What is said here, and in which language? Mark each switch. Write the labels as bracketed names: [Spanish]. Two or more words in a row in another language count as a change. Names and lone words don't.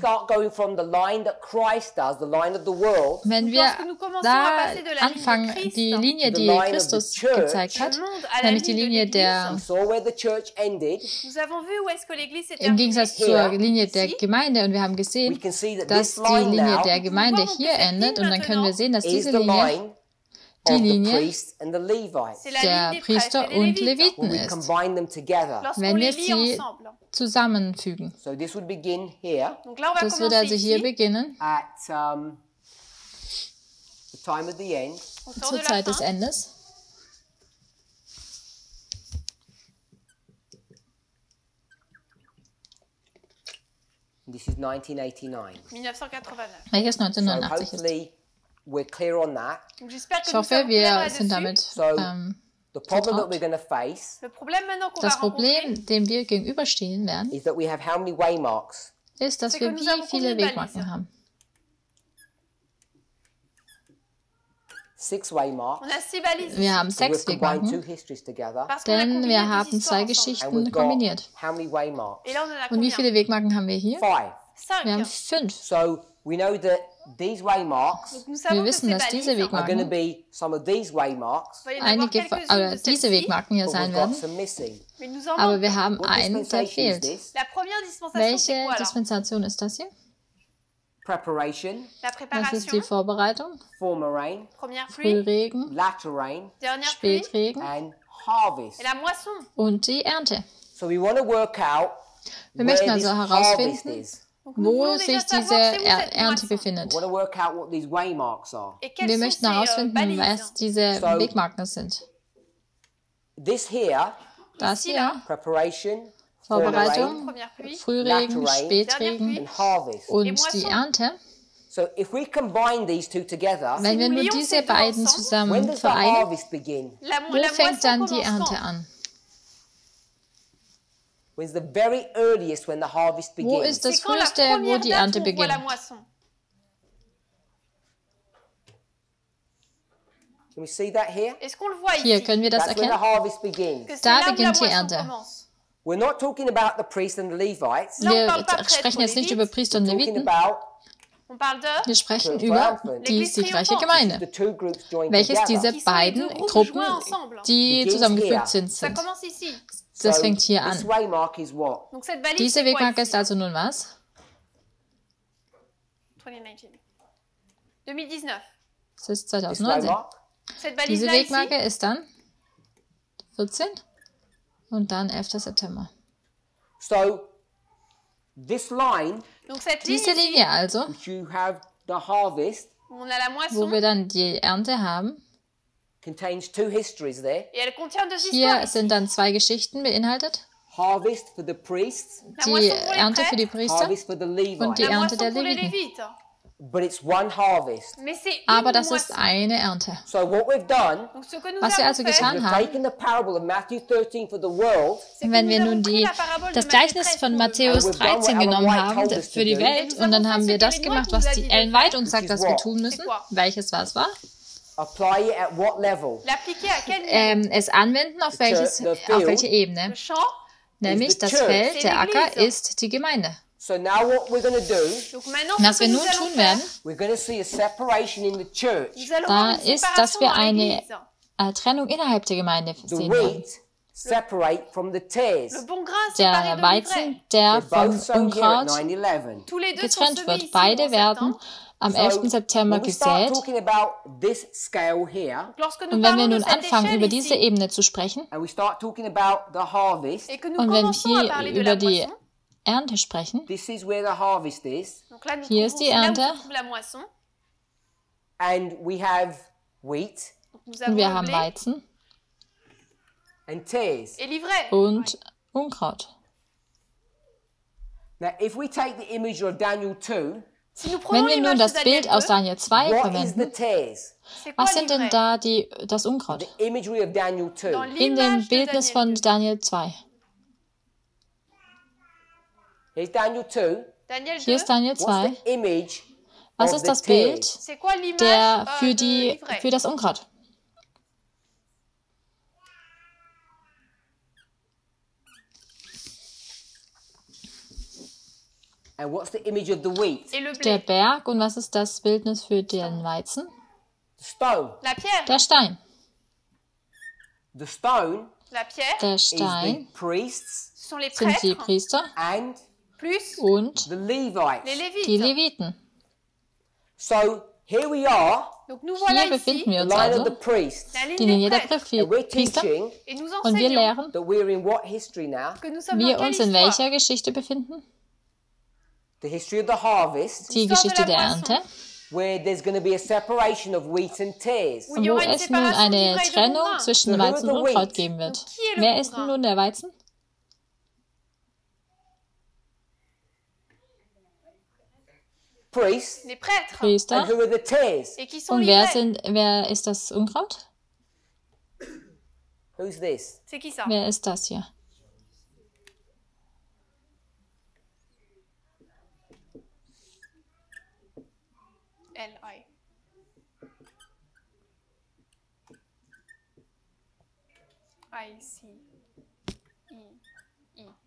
[English] start going from the line that Christ does, the line of the world, [German] Wenn [French] Donc, [German] wir [French] lorsque nous commençons [German] da [French] à passer de la ligne de [German] anfangen, Christ, die Linie, [English] to the [German] die [English] line of the [German] Christus [English] church, [German] gezeigt hat, [French] le monde à la [German] nämlich die [French] ligne de [German] Linie [French] l'Église, [German] der, [English] we saw where the church ended. [French] nous avons vu où est-ce que l'Église s'est [German] im [French] terminée. [German] Gegensatz zur [English] Here, [German] Linie der [French] ici, [German] Gemeinde, und wir haben [English] We [German] gesehen, [English] can see that [German] dass [English] this [German] die [English] line [German] Linie [English] now [German] der Gemeinde [French] Nous [German] hier [French] voyons que cette [German] endet, und dann können wir sehen, dass [English] is [German] diese [English] the [German] Linie [English] line [German] die [English] of the [German] Linie [English] priests and the Levites. [French] c'est la [German] der [French] ligne des prêtres [German] Priester [French] et des [German] und [French] Lévites. [English] When [German] Leviten [English] we [German] ist, [English] combine them together. [French] Lorsqu'on [German] wenn wir [French] les lit [German] sie [French] ensemble. [German] zusammenfügen. [English] So this would begin here [French] Donc là, on va [German] Das würde [French] commencer [German] also hier [French] ici, [German] beginnen, [English] at the time of the end. [French] au temps [German] zur [French] de la [German] Zeit des [French] fin. [German] Endes. [English] This is 1989. 1989. [German] Welches [English] So [German] 1989 ist. [English] hopefully we're clear on that. [French] Donc j'espère que [German] Ich [French] nous [German] hoffe, [French] sommes clairs [German] wir sind [French] là-dessus. [German] damit [English] So the problem [German] vertraut. [English] that we're going to face [French] Le problème maintenant qu'on va [German] Das [French] rencontrer, [German] Problem, dem wir gegenüberstehen werden, [English] is that we have how many waymarks? [German] ist, dass [French] C'est [German] wir [French] que nous [German] wie [French] avons [German] viele [French] combien de [German] Wegmarken [French] balises? [German] haben. [English] 6 waymarks. [French] on a 6 balises. [German] Wir haben [English] So 6 we've combined 2 [German] Wegmarken, [English] histories together. [French] Parce qu'on a [German] denn [French] combiné [German] wir [French] deux [German] haben [French] histoires 2 ensemble. [English] And [German] Geschichten [English] we've got [German] kombiniert. [English] how many waymarks? [French] Et là, on en a [German] Und wie [French] combien? [German] viele Wegmarken haben wir hier? 5. Wir haben 5. 5. [English] So we know that these waymarks [French] Donc nous [German] Wir [French] savons que [German] wissen, [French] ces [German] dass diese [French] balises, [English] are going to [German] Wegmarken, [English] be some of these waymarks, [French] il va y en avoir [German] einige, [French] quelques-unes de [German] diese [French] celles-ci, [German] Wegmarken hier [English] but we've [German] sein [English] got [German] werden, [English] some missing. [French] mais nous en [German] aber [French] manquons. [German] wir haben [English] What [German] einen, der [English] dispensation is [German] fehlt. [English] this? [French] La première dispensation, c'est [German] Welche [French] quoi alors? [German] Dispensation ist das hier? [English] Preparation, [French] La [German] Das ist die [French] préparation, [German] Vorbereitung, [English] former rain, [French] première pluie, [German] Frühregen, [English] latter rain, [French] dernière pluie [German] Spätregen [English] and harvest. [French] et la moisson. [German] und die Ernte. [English] So we want to work out [German] Wir [English] where [German] möchten [English] this [German] also [English] harvest [German] herausfinden, [English] is. [French] Donc nous [German] wo [French] voulons déjà [German] sich diese [French] savoir c'est où cette [German] Ernte [French] moisson. [German] befindet. [English] We want to work out what these waymarks are. [French] Et quelles [German] Wir [French] sont [German] möchten [French] ces [German] herausfinden, was [French] balises. [German] diese [English] So- [German] Wegmarken sind. [English] This here, [German] Das [French] Ici, [German] hier, [French] là, [English] preparation, former [German] Vorbereitung, [English] rain, [French] première pluie, [German] Frühregen, [English] Latter rain, [German] Spätregen [English] and harvest. [German] und [French] Moisson. [German] die Ernte. [English] So if we combine these two together, [German] Wenn wir [French] nous [German] nur [French] lions [German] diese [French] ces deux [German] beiden [French] ensemble, [English] when [German] zusammen [English] does the [German] vereinen, [English] harvest begin? [French] la [German] wo [French] moisson [German] fängt dann die [French] commence [German] Ernte [French] quand? [German] an? [English] When's the very earliest when the harvest [German] Wo [English] begins? [German] ist das [French] C'est quand la [German] früheste, wo [French] première [German] die [French] date [German] Ernte [French] où on voit la [German] beginnt? [French] moisson. [English] Can we see that here? [French] Est-ce qu'on le voit [German] Hier, [French] ici? [German] können wir das [English] That's when the [German] erkennen? [English] harvest begins. [French] Que c'est [German] Da [French] là où la [German] beginnt die [French] moisson [German] Ernte. [French] commence. [English] We're not talking about the priests and the Levites. [French] Là, on [German] Wir [French] parle pas prêtre [German] sprechen [French] ou [German] jetzt nicht [French] Lévite. [German] über Priester und [English] We're talking [German] Leviten, [English] about [French] On parle de [German] wir sprechen [English] Church [German] über [English] triumphant. [German] die siegreiche [English] the [German] Gemeinde, [English] two groups joined [German] welches diese [English] together. [French] qui sont les [German] beiden [French] deux groupes [German] Gruppen, [French] joints ensemble. [German] die [English] Begins [German] zusammengefügt [English] here. [German] sind. [French] Ça commence ici. [German] Das [English] So [German] fängt hier [English] this [German] an. [English] waymark is what? [French] Donc cette balise, [German] Diese [French] c'est quoi [German] Wegmarke [French] ici? [German] ist also nun was? 2019. 2019. Das ist [English] This 2019. waymark? [French] Cette balise [German] Diese [French] là [German] Wegmarke [French] ici, [German] ist dann 14 und dann 11. September. [English] So this line, [French] donc cette ligne [German] Diese [French] ici, [German] Linie also, [English] which you have the harvest, [French] où on a la [German] wo [French] moisson, [German] wir dann die Ernte haben, [English] contains two histories there. [French] et elle contient deux [German] hier [French] histoires ici. [German] sind dann 2 Geschichten beinhaltet. [English] Harvest for the priests, [French] La [German] Die [French] moisson pour les [German] Ernte für die [French] prêtres, [German] Priester, [English] harvest for the [German] und die [English] Levites. [French] la [German] Ernte [French] moisson [German] der [French] pour les [German] Leviten. [French] Lévites. [English] But it's one harvest. [French] Mais c'est [German] Aber [French] une [German] das ist [French] moisson. [German] eine Ernte. [English] So what we've done, [French] Donc ce que nous [German] Was wir [French] avons [German] also [French] fait, [German] getan [English] we've [German] haben, [English] taken the parable of Matthew 13 for the world, [French] c'est que [German] wenn [French] nous [German] wir [French] avons [German] nun [French] pris [German] die, [French] la parabole de [German] das [French] Matthieu [German] Gleichnis 13 von [French] pour le [German] Matthäus [English] And we've done 13 what [German] genommen Ellen White haben [English] told us [German] für [English] to [German] die [English] do. [German] Welt und dann haben wir das gemacht, was die Ellen White uns sagt, dass wir tun müssen. Welches was war? [English] apply it at what level? [French] L'appliquer à quel niveau? [German] Es anwenden auf welche [French] Le [German] Ebene? [French] champ. [German] Nämlich [English] the [German] das [English] church. [German] Feld, [French] C'est [German] der Acker [French] l'Église. [German] ist die Gemeinde. [English] So now what we're going to do, [French] Donc maintenant, [German] Was [French] ce [German] wir [French] que [German] nun [French] nous allons [German] tun [French] faire, [German] werden, [English] we're going to see a separation in the church. [French] nous allons [German] da [French] voir une [German] ist, dass [French] séparation [German] wir [French] dans [German] eine [French] l'Église. [German] Trennung innerhalb der Gemeinde [English] The [German] sehen werden. [English] wheat separate from the tares. [French] Le bon grain séparé [German] Der [French] de [German] Weizen, [French] l'ivraie. [German] der [English] They're [German] vom [English] both sown here at [German] Unkraut 9/11. [French] Tous les deux sont [German] getrennt [French] semés [German] wird. [French] ici [German] Beide [French] en [German] werden [French] septembre. [German] am 11. September [English] when we start [German] gesät. [English] talking about this scale here, [French] Lorsque nous [German] Und wenn wir [French] parlons de [German] nun [French] cette [German] anfangen, [French] échelle [German] über diese [French] ici, [German] Ebene zu sprechen, [English] and we start talking about the harvest, [French] et que nous [German] und wenn [French] commençons à [German] wir [French] parler de [German] hier [French] la [German] über die [French] moisson, [German] Ernte sprechen, [English] this is where the harvest is, [French] donc là nous [German] Hier [French] trouvons [German] ist die [French] c'est là où [German] Ernte. [French] se trouve la moisson. [English] and we have wheat [French] Donc nous [German] und [French] avons [German] wir [French] le [German] haben [French] blé [German] Weizen [English] and tares. [French] et l'ivraie. [German] und Unkraut. [English] Now, if we take the image of Daniel 2, [French] Si nous [German] Wenn [French] prenons [German] wir nun [French] l'image [German] das [French] de [German] Bild Daniel aus 2, Daniel 2 [English] what is the [German] verwenden, [English] tares? [French] c'est quoi [German] was sind denn [French] l'ivraie? [German] da das Unkraut? [English] The imagery of Daniel 2. [French] Dans [German] In dem [French] l'image de [German] Bildnis von Daniel 2. Daniel 2. [English] Here's Daniel 2. Daniel [German] Hier 2, ist Daniel [English] What's 2. the image [German] Was [English] of [German] ist [English] the [German] das Bild [English] tares? [French] c'est quoi l'image [German] der für [French] de l'ivraie? [German] das Unkraut? [English] And what's the image of the wheat? [French] Et le [German] Der [French] blé, [German] Berg. Und was ist das Bildnis für den Weizen? [English] The stone. [French] la pierre, [German] Der Stein. [English] The stone [French] la pierre, [German] Der [English] is the [German] Stein [English] priests [French] ce sont les [German] sind die [French] prêtres, [German] Priester [English] and [French] plus [German] und [English] the Levites. [French] les [German] die [French] Lévites. [German] Leviten. [English] So here we are, [French] Donc nous voilà [German] Hier [French] ici, [German] befinden wir [English] the [German] uns [English] line of the [German] also, [English] priests. [French] la ligne [German] die Linie [French] des [German] der [French] prêtres. [English] And we're [German] Priester. [English] teaching [French] Et nous [German] Und wir [French] enseignons [German] lehren, [English] that we're in what history now? [French] que nous sommes [German] wir [French] dans quelle [German] uns in [French] histoire? [German] welcher Geschichte befinden? [English] The history of the harvest, [German] Die [French] Histoire de [German] Geschichte [French] la [German] der [French] Moisson. [German] Ernte, [English] where there's going to be a separation of wheat and tares. [French] Où il y [German] wo [French] aura une [German] es nun [French] séparation [German] eine [French] d'ivraie et de bon [German] Trennung [French] grain. [German] zwischen [English] So who are [German] Weizen [English] the [German] und Unkraut [English] wheat? [German] geben wird. [French] Donc, qui est le [German] Wer [French] bon [German] ist [French] grain? [German] nun der Weizen? [English] Priests. [French] Les prêtres. [English] And [German] Priester. [English] who are the tares? [French] Et qui sont [German] Und [French] l'ivraie? [German] wer ist das Unkraut? [English] Who's this? [French] C'est qui ça? [German] Wer ist das hier? L-I. I-C-I-I.